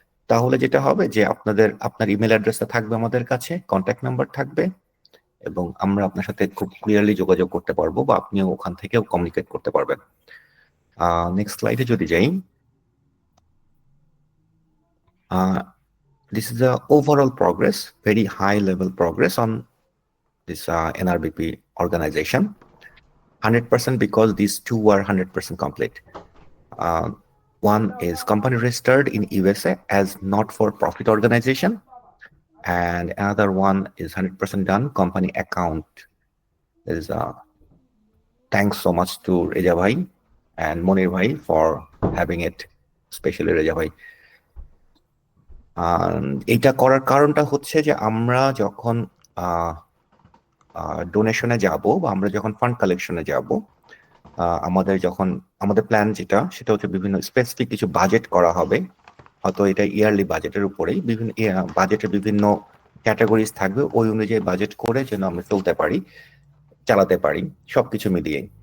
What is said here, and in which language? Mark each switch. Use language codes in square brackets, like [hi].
[bn] তাহলে যেটা হবে যে আপনার ইমেল অ্যাড্রেসটা থাকবে আমাদের কাছে, কন্ট্যাক্ট নাম্বার থাকবে, এবং আমরা আপনার সাথে খুব ক্লিয়ারলি যোগাযোগ করতে পারবো বা আপনিও ওখান থেকেও কমিউনিকেট করতে পারবেন। নেক্সট স্লাইডে যদি যাই, [en] this is the overall progress, very high level progress on this NRBP organization. 100% because these two are 100% complete. One is company registered in USA as not for profit organization, and another one is 100% done company account. There is a thanks so much to Reja Bhai and Monir Bhai for having it, especially Reja Bhai. [bn] এটা করার কারণটা হচ্ছে যে আমরা যখন ডোনেশনে যাব বা আমরা যখন ফান্ড কালেকশনে যাব, আমাদের প্ল্যান সেটা হচ্ছে বিভিন্ন স্পেসিফিক কিছু বাজেট করা হবে। হয়তো এটা ইয়ারলি বাজেটের উপরেই বিভিন্ন বাজেটের বিভিন্ন ক্যাটাগরিজ থাকবে, ওই অনুযায়ী বাজেট করে যেন আমরা চালাতে পারি সবকিছু মিলিয়ে।